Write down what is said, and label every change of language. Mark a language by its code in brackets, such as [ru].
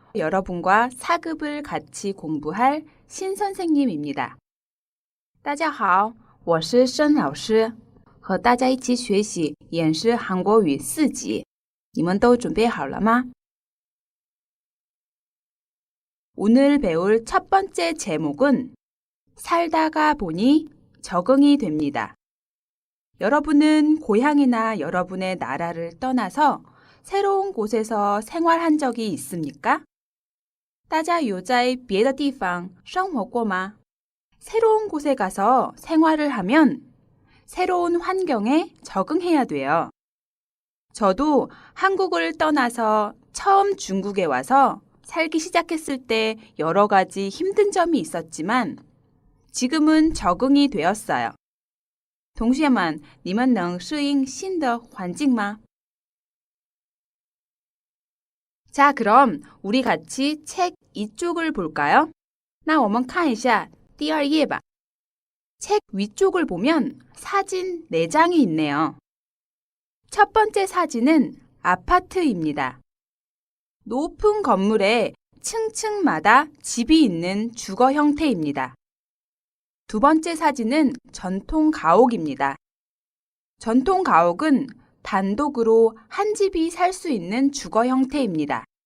[ko] 여러분과 4급을 같이 공부할 신선생님입니다. [zh] 大家好，我是申老师，和大家一起学习演示韩国语4级。你们都准备好了吗？ [ko] 오늘 배울 첫 번째 제목은 살다가 보니 적응이 됩니다. 여러분은 고향이나 여러분의 나라를 떠나서 새로운 곳에서 생활한 적이 있습니까? [zh] 大家有在别的地方生活过吗? [ko] 새로운 곳에 가서 생활을 하면 새로운 환경에 적응해야 돼요. 저도 한국을 떠나서 처음 중국에 와서 살기 시작했을 때 여러 가지 힘든 점이 있었지만 지금은 적응이 되었어요. [zh] 同学们，你们能适应新的环境吗? [ko] 자, 그럼 우리 같이 책 이쪽을 볼까요? [zh] 那我们看一下第二页吧. [ko] 책 위쪽을 보면 사진 4장이 있네요. 첫 번째 사진은 아파트입니다. 높은 건물에 층층마다 집이 있는 주거 형태입니다. 두 번째 사진은 전통 가옥입니다. 전통 가옥은 단독으로 한 집이 살 수 있는 주거 형태입니다.